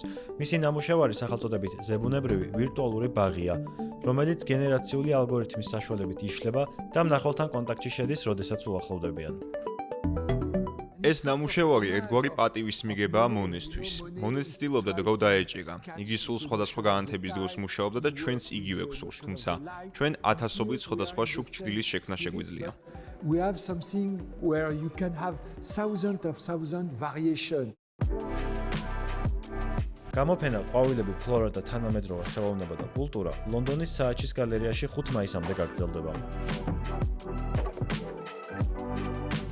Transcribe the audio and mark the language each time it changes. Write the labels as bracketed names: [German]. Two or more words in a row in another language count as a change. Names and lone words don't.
[Georgian] მისი ნამუშევარი სახელწოდებით ზებუნებრივი ვირტუალური ბაღია, რომელიც გენერაციული ალგორითმის საშუალებით იშლება და მნახველთან კონტაქტში შედის, როდესაც უახლოვდებიან. ეს ნამუშევარი ერთგვარი პატივის მიგებაა მონესთვის. მონეს ცდილობდა დრო დაეჭირა. იგი სულ სხვადასხვა განათების დროს მუშაობდა და ჩვენც იგივე გვსურს, თუმცა ჩვენ ათასობით სხვადასხვა შუქ ჭრილის შექმნა შეგვიძლია. [English] We have something where you can have thousands of variation. [Georgian] გამოფენა ყვავილები, ფლორა და თანამედროვე ხელოვნება და კულტურა ლონდონის სააჩის გალერეაში 5 მაისამდე გაგრძელდება.